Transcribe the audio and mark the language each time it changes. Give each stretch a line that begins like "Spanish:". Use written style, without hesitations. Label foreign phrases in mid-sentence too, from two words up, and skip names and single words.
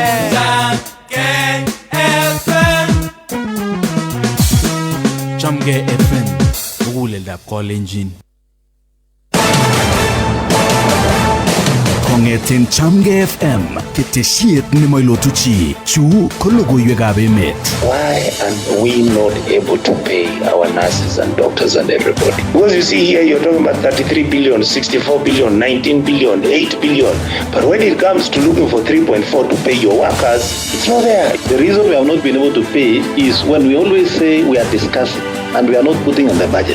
Kalenjin: Chamge FM ukulela Kolenjin Kongeten Chamge FM ketesiet nemoilotuchi chu ko Logoiwekab Emeet.
English: Why are we not able to pay our nurses and doctors and everybody? Because you see here, you're talking about 33 billion, 64 billion, 19 billion, 8 billion. But when it comes to looking for 3.4 to pay your workers, it's not there. The reason we have not been able to pay is when we always say we are discussing and we are not putting in the budget.